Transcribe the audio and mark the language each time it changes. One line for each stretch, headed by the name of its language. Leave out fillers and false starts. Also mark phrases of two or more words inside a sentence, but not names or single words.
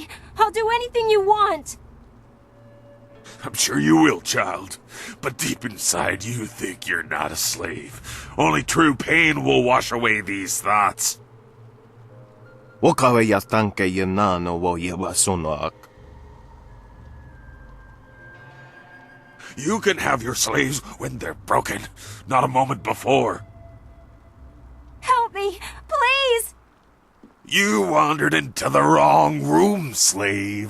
English: I'll do anything you want. I'm sure you will, child. But deep inside, you think you're not a slave. Only true pain will wash away these thoughts. Wakawe ya tanke ya nano wo ya wasunak. You can have your slaves when they're broken, not a moment before. Help me, please. You wandered into the wrong room, slave.